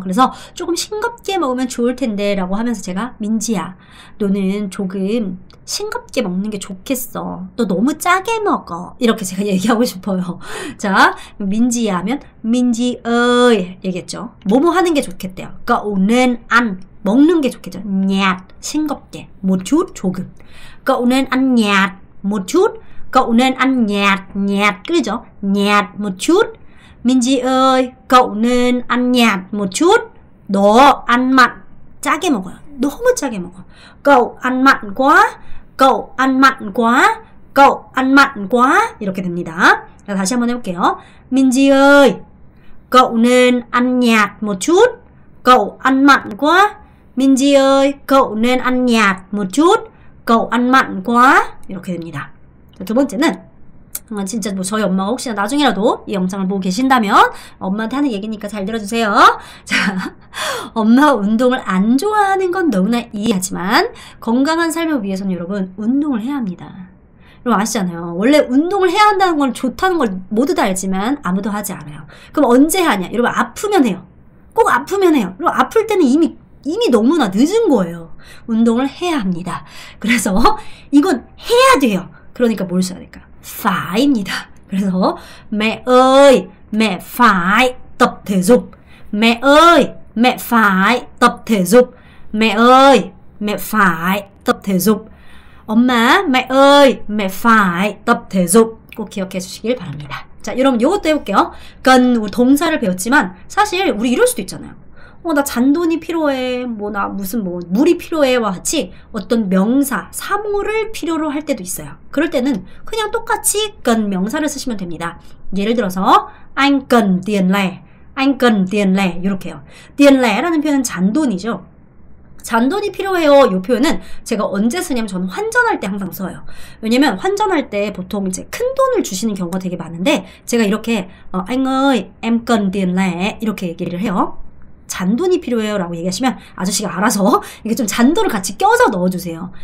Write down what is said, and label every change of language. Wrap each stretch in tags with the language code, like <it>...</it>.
<ko>그래서 조금 싱겁게 먹으면 좋을 텐데 라고 하면서 제가, 민지야, 너는 조금 싱겁게 먹는 게 좋겠어. 너 너무 짜게 먹어. 이렇게 제가 얘기하고 싶어요. 자, 민지야 하면 민지 ơi 얘기했죠. 뭐뭐 하는 게 좋겠대요.</ko> <vi>Cậu nên ăn,</vi> <ko>먹는 게 좋겠죠.</ko> <vi>nhạt, 싱겁게, một chút, 조금. Cậu nên ăn nhạt, một chút. Cậu nên ăn nhạt, nhạt, 그죠? nhạt, một chút. 민지 ơi, cậu nên ăn nhạt một chút.</vi> <ko>너</ko> <vi>ăn mặn,</vi> <ko>짜게 먹어요. 너무 짜게 먹어.</ko> <vi>Cậu ăn mặn quá. Cậu ăn mặn quá. Cậu ăn mặn quá.</vi> <ko>이렇게 됩니다. 자, 다시 한번 해볼게요.</ko> <vi>민지 ơi, cậu nên ăn nhạt một chút. Cậu ăn mặn quá. 민지 ơi, cậu nên ăn nhạt một chút. Cậu ăn mặn quá.</vi> <ko>이렇게 됩니다. 자, 두 번째는, 진짜 뭐 저희 엄마가 혹시나 나중이라도 이 영상을 보고 계신다면 엄마한테 하는 얘기니까 잘 들어주세요. 자, 엄마가 운동을 안 좋아하는 건 너무나 이해하지만 건강한 삶을 위해서는 여러분 운동을 해야 합니다. 여러분 아시잖아요. 원래 운동을 해야 한다는 건 좋다는 걸 모두 다 알지만 아무도 하지 않아요. 그럼 언제 하냐? 여러분 아프면 해요. 꼭 아프면 해요. 여러분 아플 때는 이미 이미 너무나 늦은 거예요. 운동을 해야 합니다. 그래서 이건 해야 돼요. 그러니까 뭘 써야 될까? faib니다.</ko> <vi>그래서 mẹ ơi, mẹ phải tập thể dục. Mẹ ơi, mẹ phải tập thể dục. Mẹ ơi, mẹ phải tập thể dục. 엄마, mẹ ơi, mẹ phải tập thể dục.</vi> <ko>꼭 기억해 주시길 바랍니다. 자, 여러분 이것도 해볼게요. 그러니까 동사를 배웠지만 사실 우리 이럴 수도 있잖아요. 나 잔돈이 필요해. 나 무슨 물이 필요해와 같이 어떤 명사, 사물을 필요로 할 때도 있어요. 그럴 때는 그냥 똑같이 cần 명사를 쓰시면 됩니다. 예를 들어서</ko> <vi>anh cần tiền lẻ, anh cần tiền lẻ</vi> <ko>이렇게요. tiền lẻ 라는 표현은 잔돈이죠. 잔돈이 필요해요. 이 표현은 제가 언제 쓰냐면 저는 환전할 때 항상 써요. 왜냐면 환전할 때 보통 이제 큰 돈을 주시는 경우가 되게 많은데 제가 이렇게</ko> <vi>anh ơi, em cần tiền lẻ</vi> <ko>이렇게 얘기를 해요. 잔돈이 필요해요 라고 얘기하시면 아저씨가 알아서 이게 좀 잔돈을 같이 껴서 넣어주세요.</ko>